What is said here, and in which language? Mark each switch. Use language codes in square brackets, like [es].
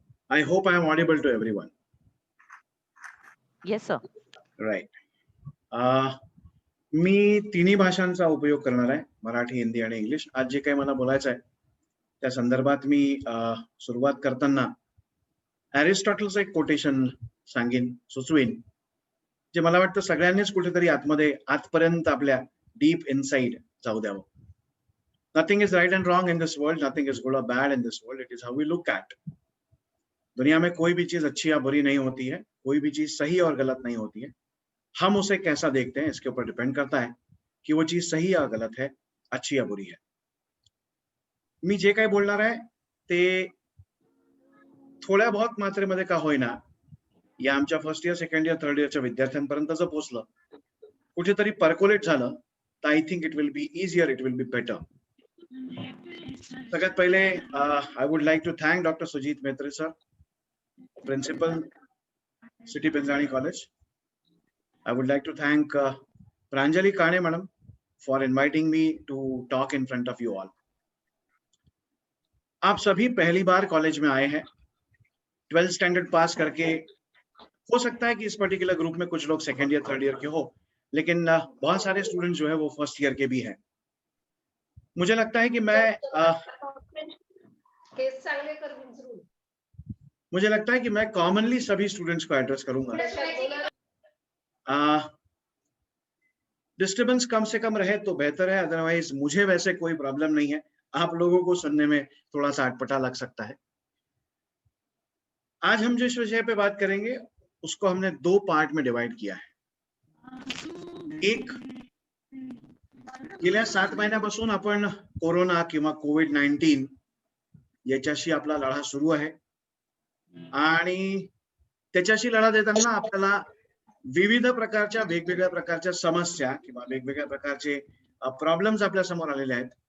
[en] I hope I am audible to everyone. Yes, sir. Right. [mr] मी तिन्ही भाषांचा उपयोग करणार आहे, मराठी, हिंदी आणि इंग्लिश. आज जे काही मला बोलायचं आहे त्या संदर्भात मी सुरुवात करताना एरिस्टॉटलचं एक कोटेशन सांगेन, सुचवेन, जे मला वाटतं सगळ्यांनीच कुठेतरी आतपर्यंत आपल्या [en] deep inside [mr] जाऊ द्यावं. [en] Nothing is right and wrong in this world. Nothing is good or bad in this world. It is how we look at. [hi] दुनिया में कोई भी चीज अच्छी या बुरी नहीं होती है, कोई भी चीज सही और गलत नहीं होती है. हम उसे कैसा देखते हैं इसके ऊपर डिपेंड करता है की वो चीज सही या गलत है, अच्छी या बुरी है. [mr] मी जे काही बोलणार आहे ते थोड्या बहुत मात्रेमध्ये का होईना या आमच्या first year, second year, third इयरच्या विद्यार्थ्यांपर्यंत जर पोहोचलं, कुठेतरी पर्कोलेट झालं, तर [en] I think it will be easier, it will be better. [mr] सगळ्यात पहिले [en] I would like to thank doctor Sujit Metre sir, principal, city Pinjani college. I would like to thank Pranjali Kane madam for inviting me to talk in front of you all. [hi] आप सभी पहली बार college में आए हैं, 12th standard पास करके. हो सकता है कि इस पर्टिकुलर ग्रुप में कुछ लोग सेकेंड ईयर, थर्ड ईयर के हो, लेकिन बहुत सारे स्टूडेंट जो है वो फर्स्ट ईयर के भी हैं. मुझे लगता है कि मैं कॉमनली सभी स्टूडेंट्स को एड्रेस करूंगा. डिस्टर्बेंस कम से कम रहे तो बेहतर है, अदरवाइज मुझे वैसे कोई प्रॉब्लम नहीं है. आप लोगों को सुनने में थोड़ा सा अटपटा लग सकता है. आज हम जिस विषय पे बात करेंगे उसको हमने 2 पार्ट में डिवाइड किया है. [mr] एक, गेल्या 7 महिन्यापासून आपण कोरोना किंवा कोविड-19 याच्याशी आपला लढा सुरू आहे आणि त्याच्याशी लढा देताना आपल्याला विविध प्रकारच्या वेगवेगळ्या प्रकारच्या समस्या किंवा वेगवेगळ्या प्रकारचे प्रॉब्लेम्स आपल्या समोर आलेले आहेत.